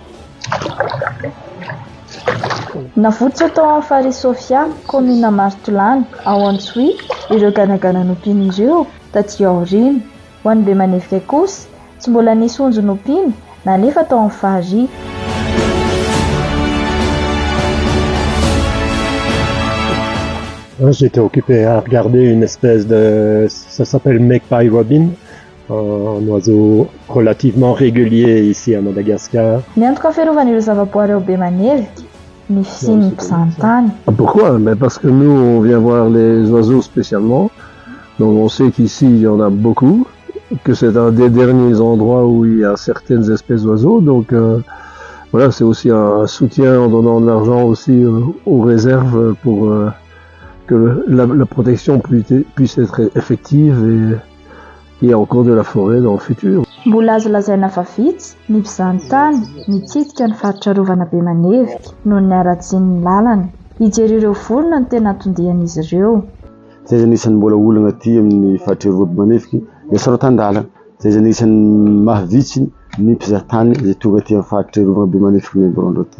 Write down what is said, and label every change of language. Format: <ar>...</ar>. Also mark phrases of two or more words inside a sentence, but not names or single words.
<mg>Navototra tao amin'ny farihy Sofia, commune Martolana, ao Antsohihy ireo ganagana nompiana ireo taty aoriana. Ho an'ny Bemanevika kosa tsy mbola nisy onjy nompiana na nefa tao amin'ny farihy.</mg> <fr>J'étais occupé à regarder une espèce de... ça s'appelle Magpie Robin, un oiseau relativement régulier ici à Madagascar.</fr> <mg>Ny antoka fiarovan'ireo zavaboary ao Bemanevika ny fisian'ny mpizahatany.</mg> <fr>Pourquoi? Parce que nous, on vient voir les oiseaux spécialement. Donc on sait qu'ici, il y en a beaucoup, que c'est un des derniers endroits où il y a certaines espèces d'oiseaux. Donc voilà, c'est aussi un soutien en donnant de l'argent aussi aux réserves pour que la protection puisse être effective et il y a encore de la forêt dans le futur.</fr> <mg>Mbola azo lazaina fa vitsy ny mpizahatany mitsidika ny faritra rovana Bemanevika noho ny aratsian'ny lalana. Hijery ireo vorona no tena tondihan'izy ireo. Zay zany isan'ny mbola olana aty amin'ny faritra rovana Bemanevika dia sarotan-dalana. Zay zany isan'ny mahavitsy ny mpizahatany zay tonga aty amin'ny faritra rovana Bemanevika ny Borondro aty.</mg>